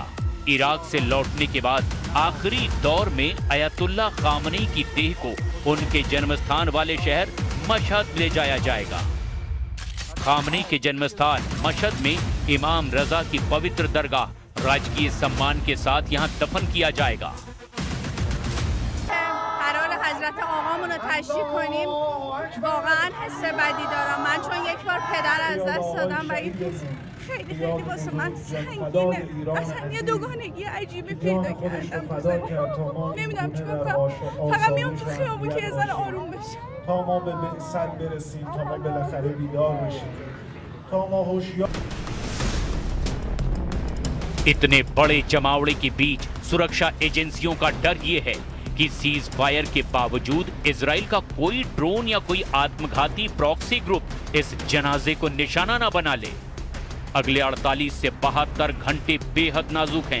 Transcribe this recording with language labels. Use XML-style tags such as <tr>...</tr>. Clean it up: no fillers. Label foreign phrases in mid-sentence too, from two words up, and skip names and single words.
<hi>इराक से लौटने के बाद आखिरी दौर में अयातुल्ला खामनेई की देह को उनके जन्मस्थान वाले शहर मशहद ले जाया जाएगा। खामनेई के जन्मस्थान मशहद में इमाम रजा की पवित्र दरगाह राजकीय सम्मान के साथ यहाँ दफन किया जाएगा।</hi> <fa>قرار حضرت آقامون رو تشریح کنیم. واقعا حس بدی دارم من، چون یک بار پدر از دست دادم و این خیلی خیلی واسه من سنگینه. اصلا یه دوگانگی عجیبی پیدا کردم. نمیدونم چیکار کنم. فقط میام تو خیابون که یه ذره آروم بشم. تا ما به بعثت برسیم، تا ما بالاخره بیدار بشیم، تا ما هوشیار</fa> <hi>इतने बड़े जमावड़े के बीच सुरक्षा एजेंसियों का डर ये है कि</hi> <en>cease fire</en> <hi>के बावजूद इजराइल का कोई ड्रोन या कोई आत्मघाती</hi> <en>proxy group</en> <hi>इस जनाजे को निशाना न बना ले। अगले 48 से 72 घंटे बेहद नाजुक हैं।</hi>